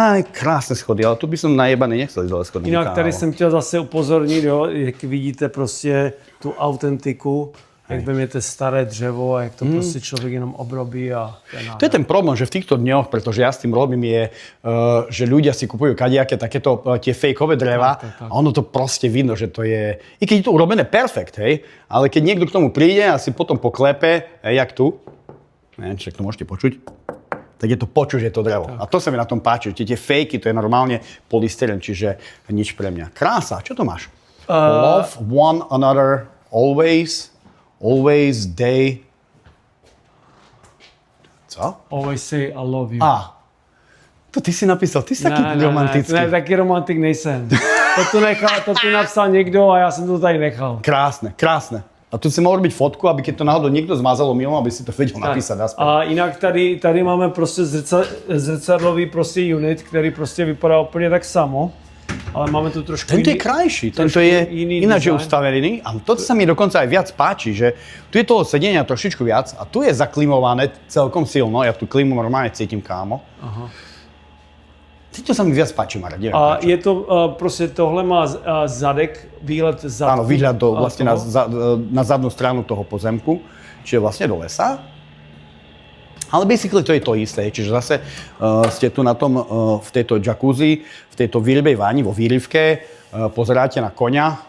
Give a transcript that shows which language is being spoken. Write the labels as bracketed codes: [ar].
[sk] Krásne schody, ale tu by som najebaný nechcel ísť dole schody. [cs] Jinak tady jsem chtěl zase upozornit, jo, jak vidíte prostě tu autentiku, jak vezmete staré dřevo a jak to prostě člověk jenom obrobí a [sk] To je ten problém, že v týchto dňoch, pretože ja s tým robím, je, že ľudia si kupujú kadejaké takéto tie fejkové dreva a ono to proste vidno, že to je, i keď je to urobené perfekt, hej, ale keď niekto k tomu príde a si potom poklepe, jak tu, neviem, či to môžete počuť, tak je to počuť, že je to drevo. A to sa mi na tom páči, tie fejky, to je normálne polystyren, čiže nič pre mňa. Krása, čo to máš? [en] Love one another always, day. [cs] Co? [en] Always say I love you. [sk] To ty si napísal, ty si taký romantický. [cs] Ne, taky romantik nejsem. To tu napsal někdo a já jsem to tady nechal. [sk] Krásne, krásne. A tu si mohol robiť fotku, aby keď to náhodou niekto zmazalo mimo, aby si to vedel napísať naspäť. [cs] A jinak tady máme prostě zrcadlový prostě unit, který prostě vypadá úplně tak samo. Ale máme tu trošku [sk] Tento je krajší, tento je ináč ustavený a toto sa mi dokonca aj viac páči, že tu je toho sedenia trošičku viac a tu je zaklimované celkom silno, ja tu klimu normálne cítim, kámo. Aha. To sa mi viac páči, Marek. [cs] A je to prostě tohle má zadek, výhled zadku. [sk] Áno, výhľad vlastne na zadnú stranu toho pozemku, čiže vlastne do lesa. Ale basically to je to isté, čiže zase ste tu na tom, v tejto jacuzzi, v tejto výrybej váni, vo výrivke, pozeráte na koňa.